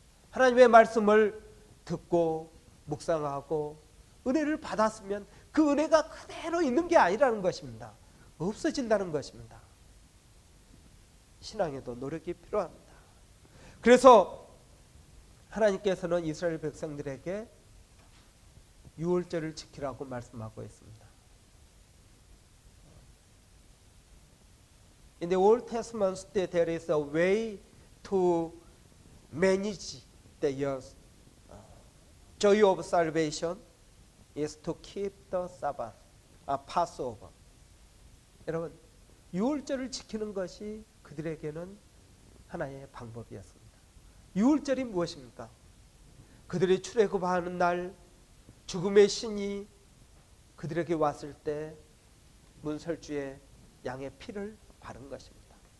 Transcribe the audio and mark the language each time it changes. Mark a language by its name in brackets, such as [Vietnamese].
[Korean] 하나님의 말씀을 듣고 묵상하고 은혜를 받았으면 그 은혜가 그대로 있는 게 아니라는 것입니다. 없어진다는 것입니다. 신앙에도 노력이 필요합니다. 그래서 하나님께서는 이스라엘 백성들에게 유월절을 지키라고 말씀하고 있습니다. [English] In the Old Testament, there is a way to manage the year's joy of salvation is to keep the Sabbath, Passover. [Korean] 여러분, 유월절을 지키는 것이 그들에게는 하나의 방법이었습니다. 유월절이 무엇입니까? 그들이 출애굽하는 날 죽음의 신이 그들에게 왔을 때 문설주에 양의 피를 바른 것입니다.